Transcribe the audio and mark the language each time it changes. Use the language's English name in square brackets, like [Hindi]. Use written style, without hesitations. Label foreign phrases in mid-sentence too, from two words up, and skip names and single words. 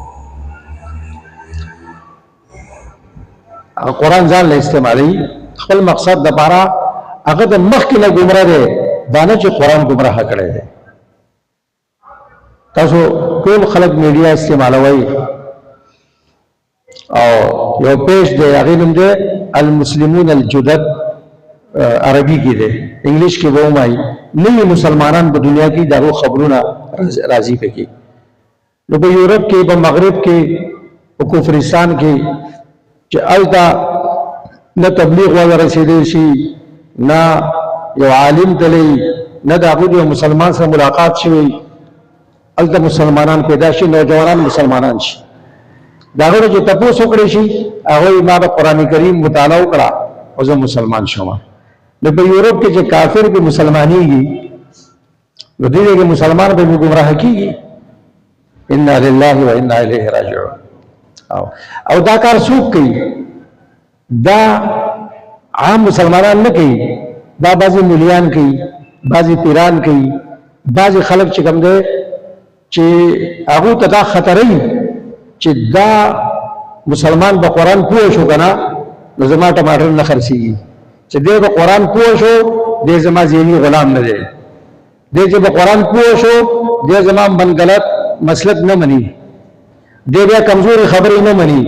[Pashto] قرآن ځان له استعمالوي خپل مقصد لپاره هغه د مخکې نه ګمراه دی دا نه چې قرآن ګمراه کړی دی. تاسو ټول خلک میډیا استعمالوي او یو پیج دی هغه نوم دی [Arabic] المسلمون الجدد [Pashto] عربي کې دی انګلیش کې به وایي نوي مسلمانان په دنیا کې دغه خبرونه راځي پکې نو په یورپ کې په مغرب کې په کفرستان کې چې الدا نه تبلیغ ولا رسیدي شي نه یو عالم تلي نه د هغه مسلمان سره ملاقات شوی الدا مسلمانان پیدا شي نوجوانان مسلمانان شي دا غوړي چې تاسو وکړئ شي هغه ما د قران کریم مطالعه وکړه او زه مسلمان شوم. نو په یورپ کې چې کافر به مسلمانېږي نو دې کې مسلمان به ګمراه کیږي. [Arabic] انا لله و انا الیه راجعون. [Pashto] او دا کار څوک کوي؟ دا عام مسلمانان نه کوي، دا بعضی مولیان کوي، بعضی پیران کوي، بعضی خلک چې کوم دی چې هغه ته دا خطرې چې دا مسلمان په قرآن پوه شو کنه نو زما ټماټر نه خرڅېږي، چې دی په قرآن پوه شو دی زما ذهني غلام نه دی، دی چې په قرآن پوه شو دی زما من غلط مسلک نه مني، دی بیا کمزوري خبرې نه مني.